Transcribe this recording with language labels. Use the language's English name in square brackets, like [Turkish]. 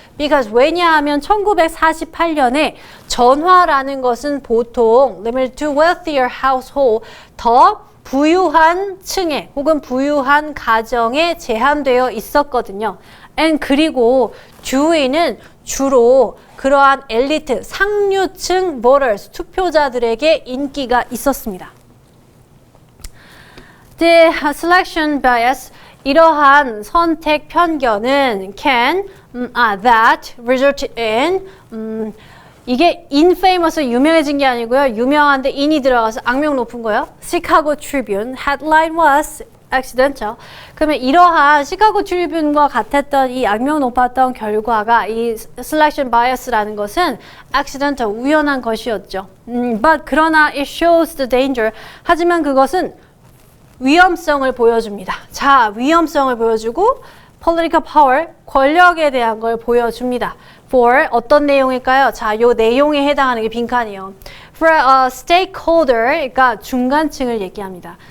[Korean] because 왜냐하면 1948년에 전화라는 것은 보통 [English] limited to wealthier household, [Korean] 더 부유한 층에 혹은 부유한 가정에 제한되어 있었거든요. 그리고 주의는 주로 그러한 엘리트, 상류층 voters, 투표자들에게 인기가 있었습니다. [English] The selection bias, [Korean] 이러한 선택 편견은 [English] can, that result in, 이게 infamous [Korean] 유명해진 게 아니고요. 유명한데 in이 들어가서 악명 높은 거예요. [English] Chicago Tribune headline was accidental. [Korean] 그러면 이러한 시카고 트리뷴과 같았던 이 악명 높았던 결과가 이 selection bias라는 것은 accidental, 우연한 것이었죠. [English] But [Korean] 그러나 [English] it shows the danger. [Korean] 하지만 그것은 위험성을 보여줍니다. 자, 위험성을 보여주고 political power, 권력에 대한 걸 보여줍니다. For 어떤 내용일까요? 자, 요 내용에 해당하는 게 빈칸이에요. [English] For a stakeholder, [Korean] 그러니까 중간층을 얘기합니다.